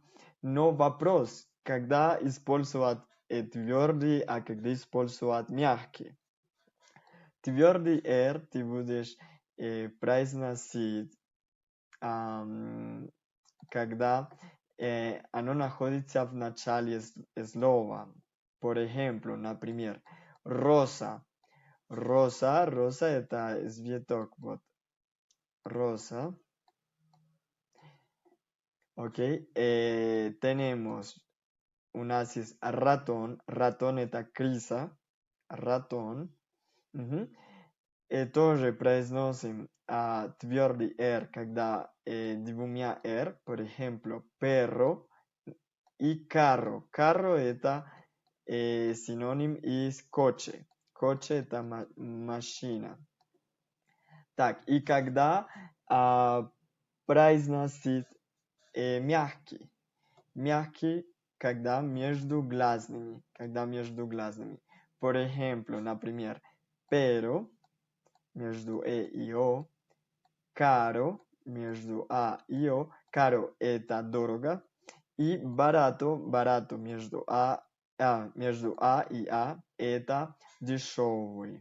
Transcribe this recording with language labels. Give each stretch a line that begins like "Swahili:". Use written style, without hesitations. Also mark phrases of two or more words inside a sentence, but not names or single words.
Russian: Но вопрос, когда использовать твердый, а когда использовать мягкий. Твердый R ты будешь произносить, когда оно находится в начале слова.
Spanish: Por ejemplo, например, rosa.
Russian: Rosa это цветок, вот.
Spanish: Rosa. Ok. Tenemos,
Russian: у нас есть ratón. Ratón это крыса. Ratón. Тоже произносим твердый R, когда двумя R,
Spanish: por ejemplo,
Russian: perro и carro. Carro это синоним из coche. Coche это машина. Так, и когда произносить мягкий. Мягкий, когда между гласными.
Spanish: Por ejemplo,
Russian: например, pero между и о, caro между и о. Caro это дорого. И barato между и это дешевый.